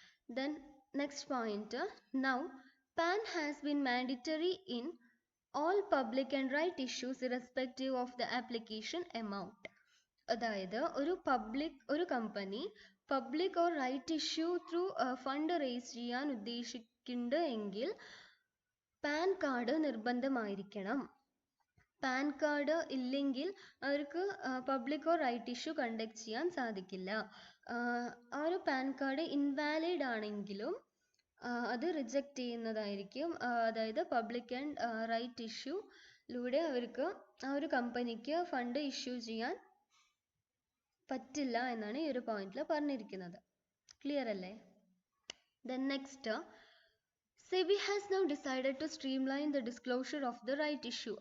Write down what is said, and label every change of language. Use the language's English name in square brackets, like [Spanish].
[English] Then next point, now PAN has been mandatory in all public and right issues irrespective of the application amount. [Malayalam] അതായത് ഒരു company public or right issue through fund raise ചെയ്യാൻ ഉദ്ദേശിക്കുന്നുണ്ട് എങ്കിൽ pan card നിർബന്ധമായിരിക്കണം. Pan card ഇല്ലെങ്കിൽ അവർക്ക് public or right issue conduct ചെയ്യാൻ സാധിക്കില്ല. ആ ഒരു പാൻ കാർഡ് ഇൻവാലിഡ് ആണെങ്കിലും അത് റിജക്റ്റ് ചെയ്യുന്നതായിരിക്കും. അതായത് പബ്ലിക് ആൻഡ് റൈറ്റ് ഇഷ്യൂലൂടെ അവർക്ക് ആ ഒരു കമ്പനിക്ക് ഫണ്ട് ഇഷ്യൂ ചെയ്യാൻ പറ്റില്ല എന്നാണ് ഈ ഒരു പോയിന്റിൽ പറഞ്ഞിരിക്കുന്നത്. ക്ലിയർ അല്ലേ? [English] Then next, SEBI has now decided to streamline the disclosure of the right issue.